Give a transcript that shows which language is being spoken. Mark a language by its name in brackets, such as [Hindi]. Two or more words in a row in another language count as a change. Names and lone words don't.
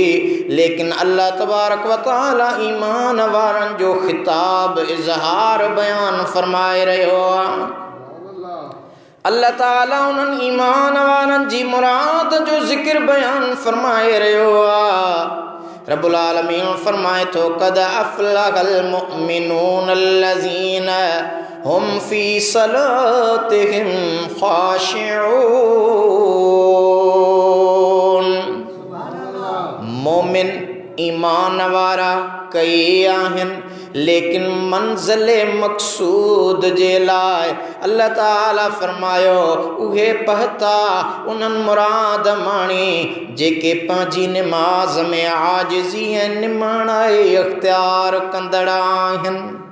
[Sindhi] लेकिन अल्लाह तबारक व तआला ईमान वारनि जो खिताब इज़हार बयान फरमाए रहियो आहे। अल्लाह ताला उन्हनि ईमान वारनि जी मुराद जो ज़िक्र बयान फरमाए रहियो आहे। [Arabic] ربّ العالمين [Sindhi] फरमाए तो [Arabic] قد أفلح المؤمنون الذين هم في صلاتهم خاشعون. [Sindhi] मोमिन ईमान वारा कई आहिनि, लेकिन मंज़िल मक़सूद जे लाइ अल्लाह ताला फरमायो उहे पहता उन्हनि मुराद माणी जेके पंहिंजी निमाज़ में आजिज़ी ऐं निमाणाई इख्तियार कंदड़ आहिनि।